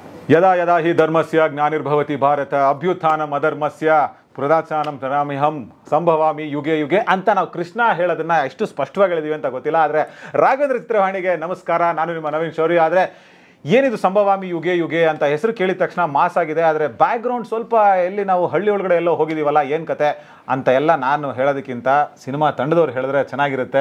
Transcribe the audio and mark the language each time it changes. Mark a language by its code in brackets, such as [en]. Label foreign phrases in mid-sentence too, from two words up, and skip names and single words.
[sa] ಯದಾ ಯದಾ ಹಿ ಧರ್ಮಸ್ಯ ಗ್ಲಾನಿರ್ಭವತಿ ಭಾರತ ಅಭ್ಯುತ್ಥಾನಂ ಅಧರ್ಮಸ್ಯ ಪ್ರದಾಚಾನಂ ಪ್ರಣಾಮ್ಯಹಂ ಸಂಭವಾಮಿ ಯುಗೆ ಯುಗೆ [kn] ಅಂತ ನಾವು ಕೃಷ್ಣ ಹೇಳೋದನ್ನ ಎಷ್ಟು ಸ್ಪಷ್ಟವಾಗಿ ಹೇಳಿದೀವಿ ಅಂತ ಗೊತ್ತಿಲ್ಲ. ಆದರೆ ರಾಘವೇಂದ್ರ ಚಿತ್ರವಾಣಿಗೆ ನಮಸ್ಕಾರ, ನಾನು ನಿಮ್ಮ ನವೀನ್ ಶೌರ್ಯ. ಆದರೆ ಏನಿದು [sa] ಸಂಭವಾಮಿ ಯುಗೆ ಯುಗೆ [kn] ಅಂತ ಹೆಸರು ಕೇಳಿದ ತಕ್ಷಣ ಮಾಸ್ ಆಗಿದೆ, ಆದರೆ ಬ್ಯಾಕ್ಗ್ರೌಂಡ್ ಸ್ವಲ್ಪ ಎಲ್ಲಿ ನಾವು ಹಳ್ಳಿ ಒಳಗಡೆ ಎಲ್ಲೋ ಹೋಗಿದ್ದೀವಲ್ಲ, ಏನು ಕತೆ ಅಂತ ಎಲ್ಲ ನಾನು ಹೇಳೋದಕ್ಕಿಂತ ಸಿನಿಮಾ ತಂಡದವ್ರು ಹೇಳಿದ್ರೆ ಚೆನ್ನಾಗಿರುತ್ತೆ.